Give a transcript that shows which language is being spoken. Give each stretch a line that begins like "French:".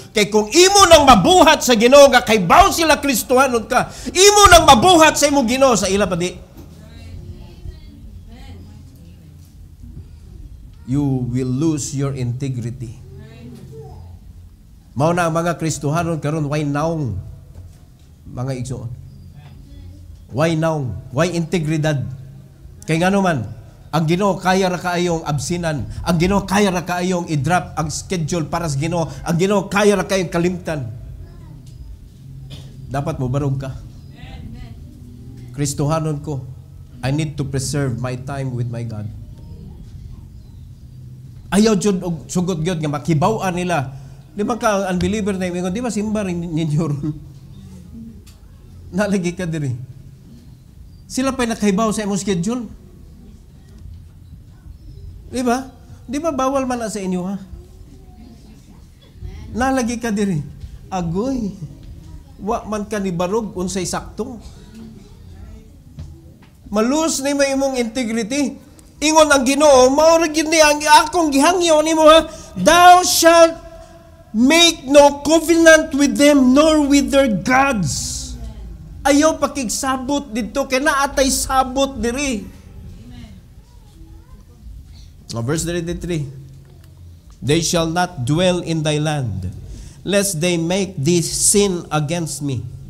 Cebuano: Kay kung imo nang mabuhat sa Ginoo nga kay baw sila Kristohanon ka, imo nang mabuhat sa imong Ginoo sa ila pa di.
English: You will lose your integrity.
Cebuano: Mao na ang mga Kristohanon karon why naong mga igsoon. Why naong? Why integridad? Kay ngano man ang Ginoo kaya ra kaayong absinan. Ang Ginoo kaya ra kaayong i-drop ang schedule para sa Ginoo. Ang Ginoo kaya ra kaayong kalimtan. Dapat mo barog ka. Kristohanon ko.
English: I need to preserve my time with my God.
Cebuano: Ayaw jud og sugod gyud nga makibaw-an nila. Di ba ka ang unbeliever na ingon, di ba simba rin ninyo ron? Nalagi ka diri. Sila pa'y nakahibaw sa imong schedule. Di ba? Di ba bawal man na sa inyo, ha? Nalagi ka diri. Agoy. Wa man ka ni barog unsay sakto. Malus ni may imong integrity. Ingon ang Ginoo, mao ra gid ni ang akong gihangyo nimo, ha?
English: Thou shalt make no covenant with them nor with their gods.
Cebuano: Ayaw pakigsabot dito kay naatay sabot diri.
English: Verse 33. They shall not dwell in thy land, lest they make thee sin against me.